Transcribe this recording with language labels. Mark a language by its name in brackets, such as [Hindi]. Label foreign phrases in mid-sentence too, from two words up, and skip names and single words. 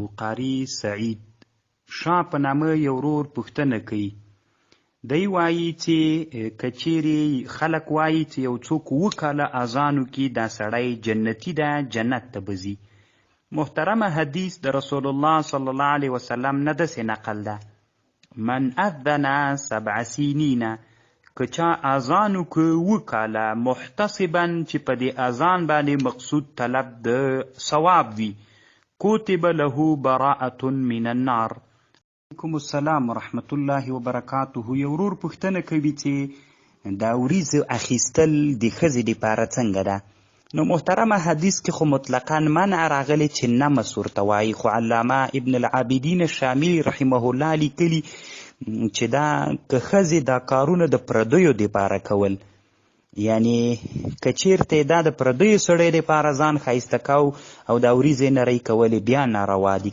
[Pashto] قاری سعید شاه په نامه یو ورور پوښتنه کوي. دی وایي چې که چیرې خلک وایي چې یو څوک 7 کاله اذان وکړي دا سړی جنتي ده، جنت ته به ځي. محترمه، حدیث د رسول الله [Arabic] صلی الله علیه وسلم [Pashto] نه داسې نقل ده: [Arabic] من اذن 7 سنین، [Pashto] که چا اذان وکړه 7 کاله محتسبا چې په دې اذان باندې مقصود طلب د ثواب وي، [Arabic] کتب له براءة من النار. علیکم السلام ورحمت الله وبرکاته. [Pashto] یو ورور پوښتنه کوي چې دا وریځ اخیستل د ښځې دپاره څنګه ده؟ نو محترمه، حدیث کې خو مطلقا منع راغلی چې نمس ورته وایي، خو علامه ابن العابدین الشامی [Arabic] رحمه الله [Pashto] لیکلي چې دا که ښځې دا کارونه د پردیو دپاره کول، یعنی که چیرته دا د پردیو سړی دپاره ځان ښایسته کو او دا وریځې نرۍ کولې بیا ناروا دي.